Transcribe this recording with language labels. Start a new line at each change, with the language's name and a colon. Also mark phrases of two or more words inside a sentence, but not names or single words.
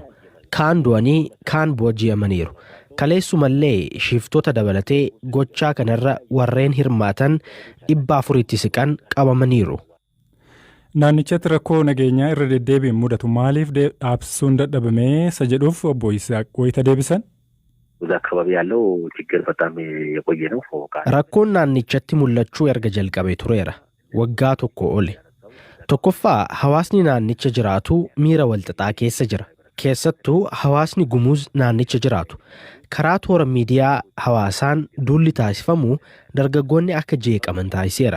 Oromo: Kaan du'anii kaan booji'amaniiru. Kaleessumallee shiftoota dabalatee gochaa kanarra warreen hirmaatan 400 siqan qabamaniiru. Naannichatti rakkoo nageenyaa irra deddeebiin mudatu maaliif dhaabsisuun dadhabamee isa jedhuuf obbo Yisaaq wayita deebisan?
Amharic: እዛ አካባቢ ያለው ችግር በጣም የቆየ ነው።
Oromo: Rakkoon naannichatti mul'achuu erga jalqabee tureera. Waggaa tokko ole. Tokkoffaa hawaasni naannicha jiraatu miira walxaxaa keessa jira. Keessattuu hawaasni Gumuz naannicha jiraatu. Karaa toora miidiyaa hawaasaan duulli taasifamu dargaggoonni akka jeeqaman taasiseera.